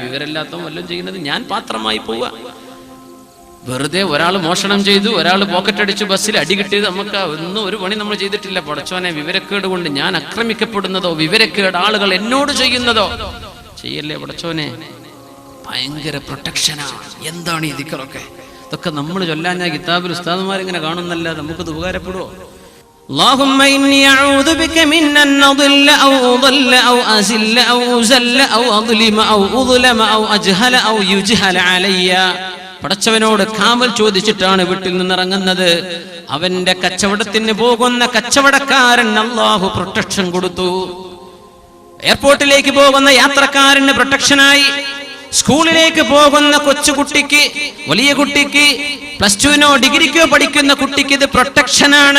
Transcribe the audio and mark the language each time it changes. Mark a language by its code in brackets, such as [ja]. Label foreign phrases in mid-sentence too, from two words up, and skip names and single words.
[ml] വിവരമില്ലാത്തവൻ വല്ലതും ചെയ്യുന്നത് ഞാൻ പാത്രമായി പോവുക. വെറുതെ ഒരാൾ മോഷണം ചെയ്തു, ഒരാൾ പോക്കറ്റ് അടിച്ചു, ബസ്സിൽ അടി കിട്ടിയത്, നമുക്ക് ഒന്നും ഒരു പണി നമ്മൾ ചെയ്തിട്ടില്ല. പടച്ചോനെ, വിവരക്കേട് കൊണ്ട് ഞാൻ ആക്രമിക്കപ്പെടുന്നതോ വിവരക്കേട് ആളുകൾ എന്നോട് ചെയ്യുന്നതോ ചെയ്യല്ലേ പടച്ചോനെ. ഭയങ്കര പ്രൊട്ടക്ഷനാണ്. എന്താണ് ഈ ദിക്റൊക്കെ? ഇതൊക്കെ നമ്മൾ ചൊല്ലാഞ്ഞ കിതാബിൽ ഉസ്താദുമാരിങ്ങനെ കാണുന്നല്ല, നമുക്കത് ഉപകാരപ്പെടുവോ? [ar] اللهم إني أعوذ بك من أن أضل أو أضل أو أزل أو أزل أو أظلم أو أظلم أو أجهل أو يجهل علي. [ml] പടച്ചവനോട് കാവൽ ചോദിച്ചിട്ടാണ് വീട്ടിൽ നിന്നിറങ്ങുന്നത്. അവന്റെ കച്ചവടത്തിന് പോകുന്ന കച്ചവടക്കാരൻ അല്ലാഹു പ്രൊട്ടക്ഷൻ കൊടുത്തു. എയർപോർട്ടിലേക്ക് പോകുന്ന യാത്രക്കാരന് പ്രൊട്ടക്ഷനായി. സ്കൂളിലേക്ക് പോകുന്ന കൊച്ചുകുട്ടിക്ക്, വലിയ കുട്ടിക്ക്, [en] plus two [ml] ഡിഗ്രിക്കോ പഠിക്കുന്ന കുട്ടിക്ക് ഇത് പ്രൊട്ടക്ഷനാണ്.